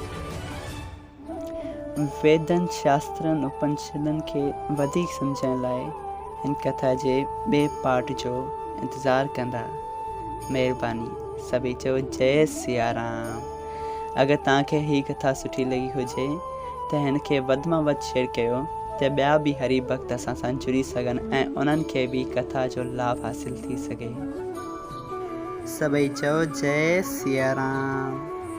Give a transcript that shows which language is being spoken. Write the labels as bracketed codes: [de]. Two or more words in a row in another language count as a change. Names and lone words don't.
[sd] वेदनि शास्त्रनि उपनिषदनि खे वधीक सम्झण लाइ हिन कथा जे ॿिए पार्ट जो इंतज़ारु कंदा। महिरबानी सभई चओ जय सिया राम। अगरि तव्हांखे हीअ कथा सुठी लॻी हुजे त हिन खे वधि मां वधि शेयर कयो त ॿिया बि हरि भक्त असां सां जुड़ी सघनि ऐं उन्हनि खे बि कथा जो लाभ हासिल थी सघे। सभई चओ जय सिया राम।